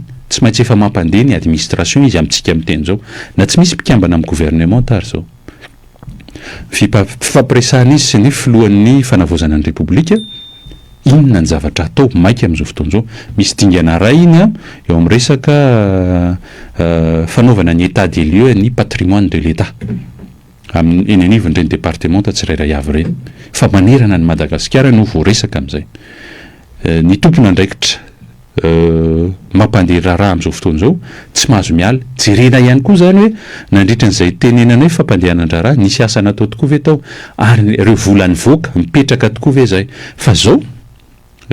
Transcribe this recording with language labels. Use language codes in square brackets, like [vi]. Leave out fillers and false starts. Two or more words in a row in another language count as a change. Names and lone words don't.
[mg] Tsy maintsy efa mampandeha ny administration izy amintsika miteny zao, na tsy misy mpikambana amin'ny gouvernement ary zao. Fifampiresahana izy sy ny filohan'ny fanavozana ny repoblika, inona ny zavatra atao maika amin'izao fotoana izao. Misy dingana ray iny eo amin'ny resaka fanaovana ny [fr] état des lieux [mg] ny [fr] patrimoine de l'État [mg] eny anivon'ireny département tsirairay avy ireny, fa manerana ny Madagasikara no voaresaka amin'izay. Ny tompona andraikitra mampandeha raha amin'izao fotoana izao tsy mahazo miala. Jerena ihany koa zany hoe nandritra n'izay tenenana hoe fampandehanan-draharaha nisy asa natao tokoa ve tao, ary ireo volany voaka mipetraka tokoa ve zay.